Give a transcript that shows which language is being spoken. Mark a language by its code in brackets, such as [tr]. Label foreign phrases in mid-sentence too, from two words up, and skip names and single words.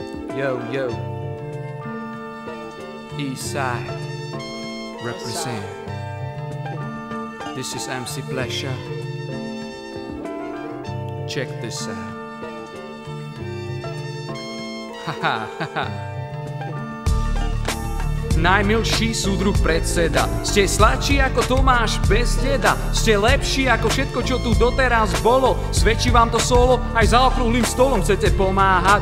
[en] Yo, yo. East side. Represent. This is MC Pleasure. Check this out. Haha, haha. [sk] Najmilší súdruh predseda. Ste sladší ako Tomáš bez deda. Ste lepší ako všetko, čo tu doteraz bolo. Svedčí vám to solo, aj za okrúhlym stolom chcete pomáhať.